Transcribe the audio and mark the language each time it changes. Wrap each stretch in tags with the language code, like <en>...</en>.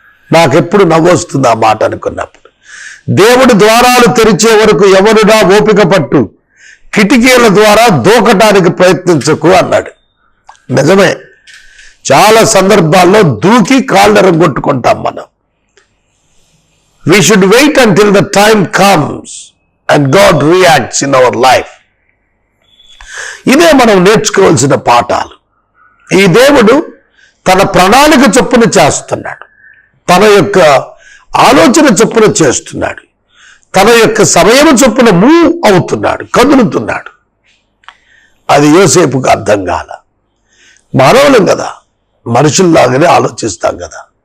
<te>నాకెప్పుడు నవ్వొస్తుంది ఆ మాట అనుకున్నప్పుడు. దేవుడి ద్వారాలు తెరిచే వరకు ఎవరుడా ఓపిక పట్టు, కిటికీల ద్వారా దూకటానికి ప్రయత్నించకు అన్నాడు. నిజమే, చాలా సందర్భాల్లో దూకి కాళ్ళు ఎరగొట్టుకుంటాం మనం.</te> <en>We should wait until the time comes and God reacts in our life.</en> <te>ఇదే మనం నేర్చుకోవాల్సిన పాఠాలు. ఈ దేవుడు తన ప్రణాళిక చొప్పున చేస్తున్నాడు, తన యొక్క ఆలోచన చొప్పున చేస్తున్నాడు, తన యొక్క సమయం చొప్పున మూవ్ అవుతున్నాడు, కదులుతున్నాడు. అది యోసేపుకు అర్థం కాల. మానవులం కదా, మనుషుల్లాగానే ఆలోచిస్తాం కదా.</te>